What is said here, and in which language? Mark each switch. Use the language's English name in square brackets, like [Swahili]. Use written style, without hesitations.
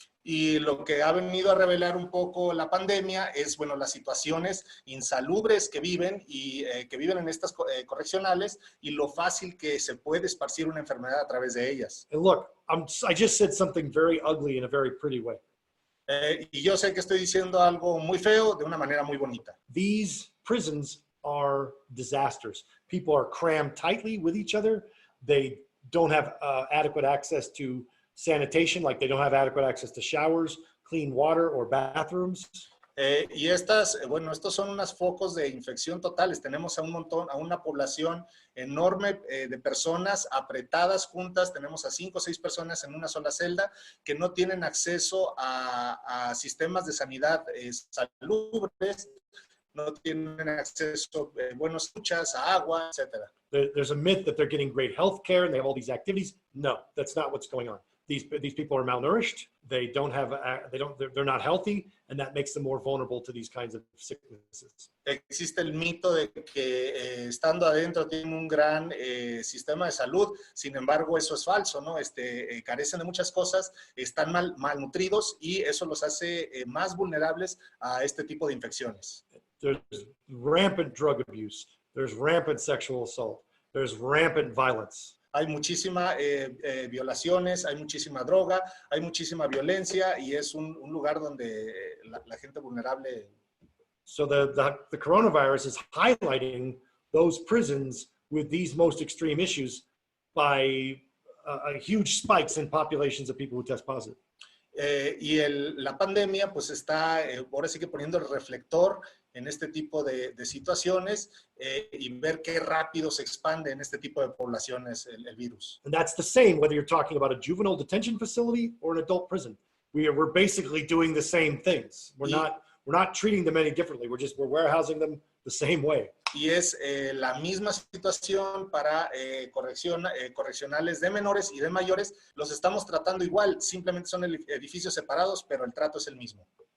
[Spanish] Y lo que ha venido a revelar un poco la pandemia es, bueno, las situaciones insalubres que viven y que viven en estas correccionales y lo fácil que se puede esparcir una enfermedad a través de ellas. [English] And look, I just said something very ugly in a very pretty way. [Spanish] Y yo sé que estoy diciendo algo muy feo de una manera muy bonita. [English] These prisons are disasters. People are crammed tightly with each other. They don't have adequate access to sanitation, like they don't have adequate access to showers, clean water, or bathrooms. [Spanish] Y estas, bueno, estos son unos focos de infección totales. Tenemos a un montón, a una población enorme de personas apretadas juntas. Tenemos a 5 o 6 personas en una sola celda que no tienen acceso a sistemas de sanidad salubres, no tienen acceso a buenos duchas, a agua, etc. [English] There's a myth that they're getting great health care and they have all these activities. No, that's not what's going on. These people are malnourished. They don't have, they're not healthy, and that makes them more vulnerable to these kinds of sicknesses. [Spanish] Existe el mito de que estando adentro tienen un gran sistema de salud. Sin embargo, eso es falso, ¿no? Carecen de muchas cosas, están malnutridos y eso los hace más vulnerables a este tipo de infecciones. [English] There's rampant drug abuse. There's rampant sexual assault. There's rampant violence. [Spanish] Hay muchísimas violaciones, hay muchísima droga, hay muchísima violencia y es un lugar donde la gente vulnerable. [English] So the coronavirus is highlighting those prisons with these most extreme issues by huge spikes in populations of people who test positive. [Spanish] Y la pandemia pues está ahora sí que poniendo el reflector en este tipo de situaciones y ver qué rápido se expande en este tipo de poblaciones el virus. [English] And that's the same whether you're talking about a juvenile detention facility or an adult prison. We're basically doing the same things. We're not treating them any differently. We're warehousing them the same way. [Spanish] Y es la misma situación para correccionales de menores y de mayores. Los estamos tratando igual, simplemente son edificios separados, pero el trato es el mismo.